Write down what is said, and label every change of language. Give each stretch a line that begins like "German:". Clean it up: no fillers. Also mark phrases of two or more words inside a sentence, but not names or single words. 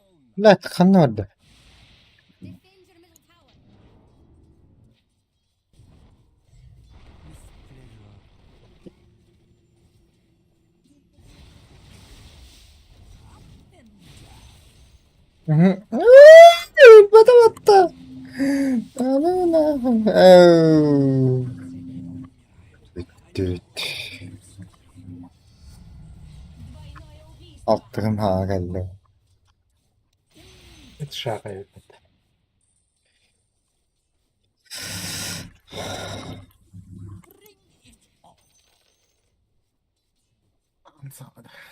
Arabic: لا دخلنا ولا
English: Defend your middle tower.
Arabic: بطة بطة أوه.
Turkish: Attığın geldi. Şaka yapıyor. Sağda.